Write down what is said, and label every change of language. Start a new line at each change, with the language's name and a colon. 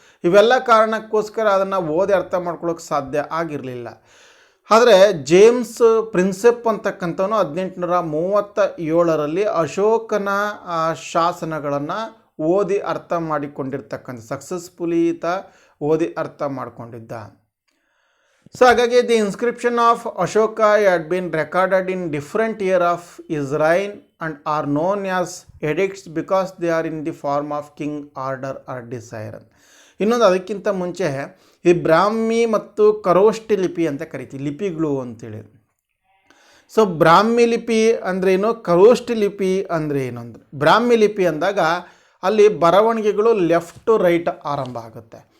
Kannada: ಇವೆಲ್ಲ ಕಾರಣಕ್ಕೋಸ್ಕರ ಅದನ್ನು ಓದಿ ಅರ್ಥ ಮಾಡ್ಕೊಳ್ಳೋಕೆ ಸಾಧ್ಯ ಆಗಿರಲಿಲ್ಲ. ಆದರೆ ಜೇಮ್ಸ್ ಪ್ರಿನ್ಸೆಪ್ ಅಂತಕ್ಕಂಥವನು 1837ರಲ್ಲಿ ಅಶೋಕನ ಶಾಸನಗಳನ್ನು ಓದಿ ಅರ್ಥ ಮಾಡಿಕೊಂಡಿರ್ತಕ್ಕಂಥ ಸಕ್ಸಸ್ಫುಲಿ ಈತ ಓದಿ ಅರ್ಥ ಮಾಡಿಕೊಂಡಿದ್ದ. ಸೊ ಹಾಗಾಗಿ
English: The inscription of Ashoka had been recorded in different year of his reign and are known as edicts because they are in the form of king order or desire.
Kannada: ಇನ್ನೊಂದು ಅದಕ್ಕಿಂತ ಮುಂಚೆ ಈ ಬ್ರಾಹ್ಮಿ ಮತ್ತು ಖರೋಷ್ಠಿ ಲಿಪಿ ಅಂತ ಕರಿತೀವಿ, ಲಿಪಿಗಳು ಅಂತೇಳಿ. ಸೊ ಬ್ರಾಹ್ಮಿ ಲಿಪಿ ಅಂದ್ರೇನು, ಖರೋಷ್ಠಿ ಲಿಪಿ ಅಂದರೆ ಏನು ಅಂದರೆ, ಬ್ರಾಹ್ಮಿ ಲಿಪಿ ಅಂದಾಗ ಅಲ್ಲಿ ಬರವಣಿಗೆಗಳು ಲೆಫ್ಟ್ ಟು ರೈಟ್ ಆರಂಭ ಆಗುತ್ತೆ.